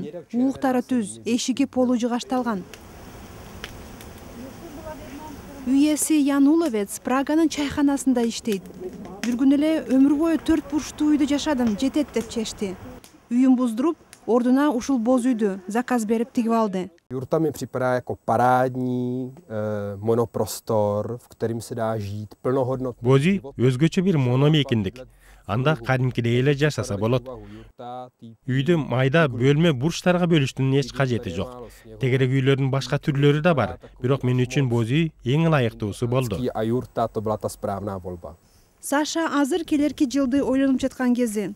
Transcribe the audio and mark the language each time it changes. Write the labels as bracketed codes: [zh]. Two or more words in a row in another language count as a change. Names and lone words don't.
[ky] Ууктары түз, эшиги полу жыгашталган. Үй ээси Ян Уловец Праганын чайханасында иштейт. Бир күнү эле өмүр бою 4 бурчтуу үйдү жашадым, жетет деп чечти. Үйүн буздуруп, ордуна ушул боз үйдү заказ берип тигип алды. [cs] Jurta mi připadá jako parádní monoprostor, v kterým se dá žít plnohodnotný. [ky] Боз үй өзгөчө бир мономейкиндик. Анда кадимкидей эле жашаса болот. Үйдү майда бөлмө бурчтарга бөлүштүн эч кажети жок. Тегерек үйлөрдүн башка түрлөрү да бар, бирок мен үчүн боз үй эң ылайыктуусу болду. Саша азыр келерки жылды ойлонуп жаткан кези.